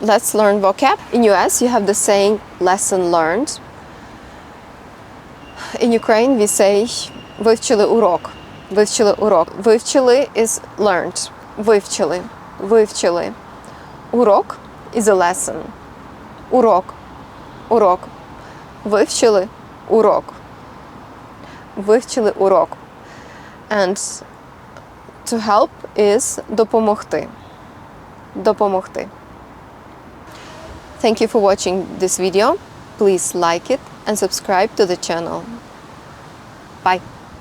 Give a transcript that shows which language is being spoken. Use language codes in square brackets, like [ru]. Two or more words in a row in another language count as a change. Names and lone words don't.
[en] Let's learn vocab. In US, you have the saying, lesson learned. In Ukraine, we say, [uk] вивчили урок. Вивчили урок. Вивчили [en] is learned. [uk] Вивчили. Вивчили. Урок [en] is a lesson. [uk] Урок. Урок. Вивчили урок. Вивчили урок. [en] And to help is допомогти. [uk] Допомогти. [en] Thank you for watching this video. Please like it and subscribe to the channel. Bye.